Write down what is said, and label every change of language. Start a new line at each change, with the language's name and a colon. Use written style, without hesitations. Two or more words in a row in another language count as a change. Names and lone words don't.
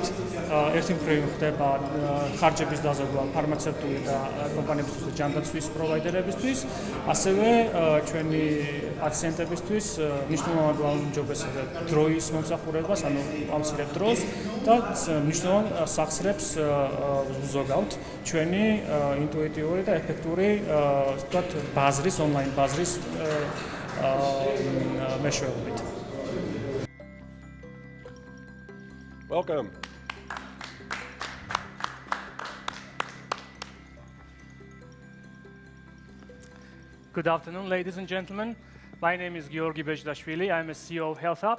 Georgian: ერთი მხრივ ხდება ხარჯების დაზოგვა ფარმაცევტული და კომპანიებისთვის და ჯანდაცვის პროვაიდერებისთვის, ასევე ჩვენი პაციენტებისთვის მნიშვნელოვნად ვაუმჯობესებთ დროის მომსახურებას, ანუ ავცილებ დროს და მნიშვნელოვან სახსრებს ვზოგავთ ჩვენი ინტუიტიური და ეფექტური ვთქვათ ბაზრის ონლაინ ბაზრის მეშვეობით.
English: Welcome. Good afternoon, ladies and gentlemen. My name is Georgi Bejdashvili. I'm a CEO of HealthHub.